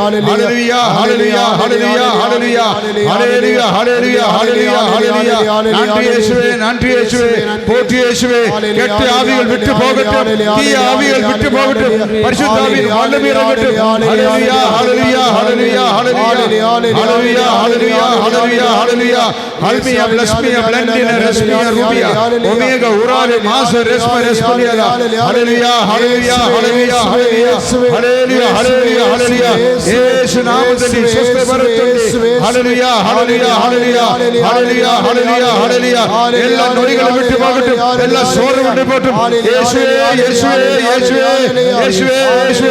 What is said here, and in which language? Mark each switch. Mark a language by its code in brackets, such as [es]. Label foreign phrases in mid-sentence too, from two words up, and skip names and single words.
[ta] ஹல்லேலூயா, ஹல்லேலூயா, ஹல்லேலூயா, ஹல்லேலூயா, ஹல்லேலூயா, ஹல்லேலூயா, ஹல்லேலூயா, ஹல்லேலூயா. நன்றி இயேசுவே, நன்றி இயேசுவே, போற்றி இயேசுவே. கெட்ட ஆவிகள் விட்டு போகட்டும், தீய ஆவிகள் விட்டு போகட்டும், பரிசுத்தாவியின் வல்லமை இறங்கட்டும். ஹல்லேலூயா, ஹல்லேலூயா, ஹல்லேலூயா, ஹல்லேலூயா, ஹல்லேலூயா, ஹல்லேலூயா, ஹல்லேலூயா, ஹல்லேலூயா. Halmia, Blasmia, Blendina, Resmia, Rubia, Omega, Urale, Masa, Resma, Resmaliala. Hallelujah, Hallelujah, Hallelujah, Hallelujah, Hallelujah, Hallelujah, Hallelujah. Yesu நாமத்தில் சுஸ்த வரட்டும். Hallelujah, Hallelujah, Hallelujah, Hallelujah, Hallelujah, Hallelujah. எல்லா நோய்களை விட்டு போகட்டும், எல்லா சோர்வு விட்டு போகட்டும். இயேசுவே, இயேசுவே, இயேசுவே, இயேசுவே, இயேசுவே.